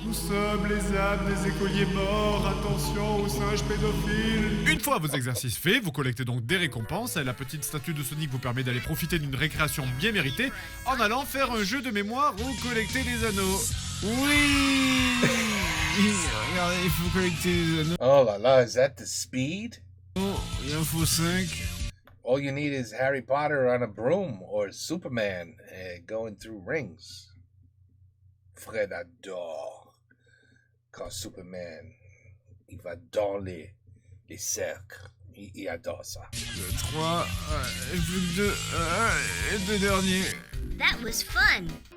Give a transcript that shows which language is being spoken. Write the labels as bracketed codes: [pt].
[fr] Nous sommes les âmes des écoliers morts, attention aux singes pédophiles. Une fois vos exercices faits, vous collectez donc des récompenses, et la petite statue de Sonic vous permet d'aller profiter d'une récréation bien méritée en allant faire un jeu de mémoire ou collecter des anneaux. Oui. Regardez, il faut collecter les anneaux. [en] Oh la la, is that the speed? [fr] Il en faut 5. [en] All you need is Harry Potter on a broom or Superman going through rings. [fr] Fred adore quand Superman il va dans les cercles. Il adore ça. 3, et plus que 2, et 2 derniers. [en] That was fun.